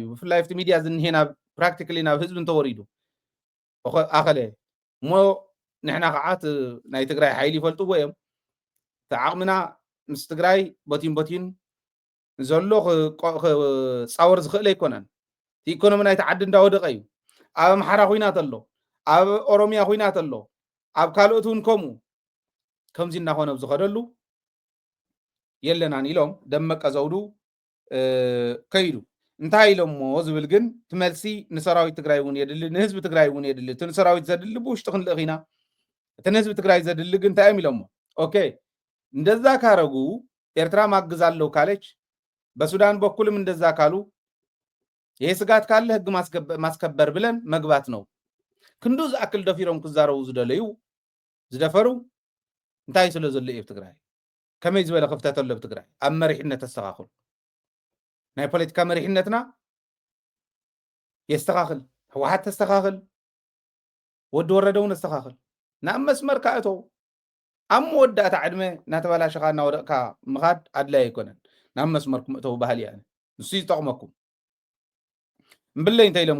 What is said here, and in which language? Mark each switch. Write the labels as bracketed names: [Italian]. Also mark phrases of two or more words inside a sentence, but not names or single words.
[Tigrinya] ብፍላይ ኣብቲ ሚድያ ዝንሄና ፕራክቲካሊ ናብ ህዝቢ እንተወሪዱ ኣኸለ እሞ ንሕና ከዓ ናይ ትግራይ ሓይሊ ይፈልጥዎ እዮም ተዓቕምና ምስ ትግራይ ቦቲን ዘሎ ክፃወር ዝኽእል ኣይኮነን ኢኮኖሚ ናይቲ ዓዲ እንዳወደቀ እዩ ኣብ ኣምሓራ ኩናት ኣሎ ኣብ ኦሮሚያ ኩናት ኣሎ ኣብ ካልኦት እውን ከምኡ ከምዚ እናኾነ ዝኸደሉ የለናን ኢሎም ደመቀ ዘውዱ ከይዱ እንታይ ኢሎም ሞ ዝብል ግን ትመልሲ ንሰራዊት ትግራይ እውን የድሊ ንህዝቢ ትግራይ እውን የድሊ እቲ ንሰራዊት ዘድሊ ብውሽጢ ክንልእኽ ኢና እቲ ንህዝቢ ትግራይ ዘድሊ ግን እንታይ እዮም ኢሎም [Amharic] ኦኬ እንደዛ ካረጉ ኤርትራ ማግዝ አለው ካለች በሱዳን በኩልም እንደዛ ካሉ ይሄ ስጋት ካለ ህግ ማስከበር ብለን መግባት ነው [Tigrinya] ክንዱ ዝአክል ደፊሮም ክዛረው ዝደለዩ ዝደፈሩ እንታይ ስለ ዘሎ እዩ ትግራይ ከመይ ዝበለ ክፍተት ኣሎ ትግራይ ኣብ መሪሕነት ተስተኻኽሉ ናይ ፖለቲካ መሪሕነትና የስተኻኽል ህወሓት ተስተኻኽል ወዲ ወረደውን ተስተኻኽል ናብ መስመር ካእተው ኣብ መወዳእታ ዕድመ እናተበላሸኻ እናወደቕካ ምኻድ ኣድላይ ኣይኮነን ናብ መስመርኩም እተው ባህል እያ ንሱ ይጠቕመኩም እምብለይ እንታይ ኢሎም